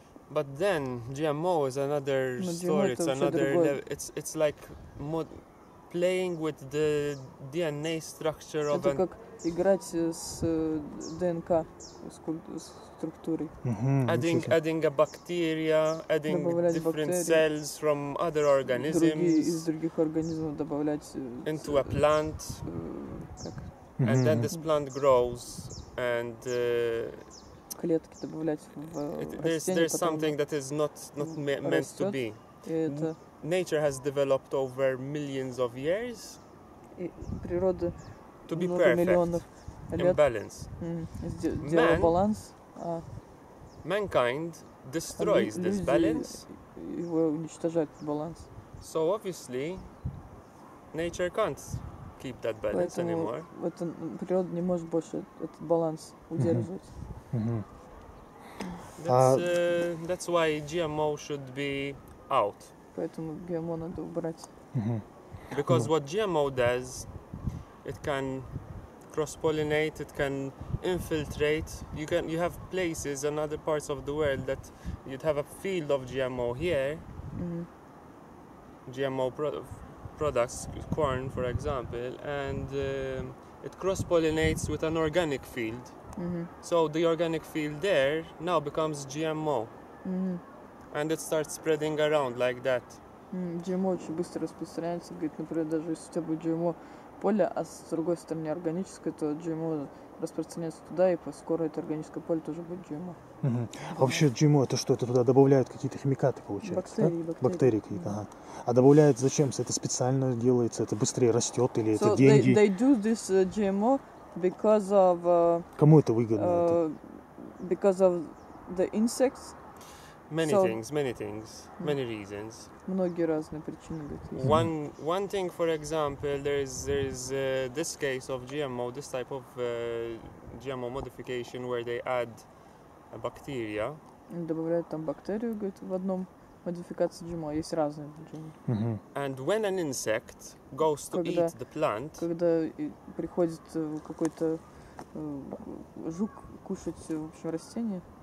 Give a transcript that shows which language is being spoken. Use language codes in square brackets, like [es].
[en] but then GMO is another story. It's another level. It's like playing with the DNA structure of [ru] это как играть с ДНК, с структурой. [en] Adding a bacteria, adding different cells from other organisms. [ru] Из других организмов добавлять [en] into a plant, and then this plant grows, and [ru] клетки добавлять в растение. [en] There's something that is not meant to be. Nature has developed over millions of years [ru] природа [en] to be perfect, in balance. [ru] Сделала баланс. [en] Mankind destroys this balance. [ru] Его уничтожает баланс. [en] So obviously, nature can't keep that balance anymore. [ru] Природа не может больше этот баланс удерживать. [en] That's why GMO should be out. [ru] Поэтому GMO надо убрать. [en] Because what GMO does, it can cross-pollinate, it can infiltrate. You have places and other parts of the world that you'd have a field of GMO here. GMO products, corn for example, and it cross-pollinates with an organic field. So the organic field there now becomes GMO. And it starts spreading around like that. [ru] GMO очень быстро распространяется. Говорит, например, даже если у тебя будет GMO поле, а с другой стороны органическое, то GMO распространяется туда, и скоро это органическое поле тоже будет GMO. А вообще GMO это что? Это туда добавляют какие-то химикаты, получается? Бактерии какие-то. Ага. А добавляют зачем? Это специально делается? Это быстрее растет или это деньги? [en] They do this GMO because of... [ru] Кому это выгодно? [en] Because of the insects. Many things, many reasons. [ru] Многие разные причины. [en] One thing, for example, there is this case of GMO, this type of GMO modification where they add a bacteria. [ru] Добавляют там бактерию, говорит, в одном модификации GMO. Есть разные GMO. [en] And when an insect goes to eat the plant, [ru] когда приходит какой-то жук кушать, в общем, растения.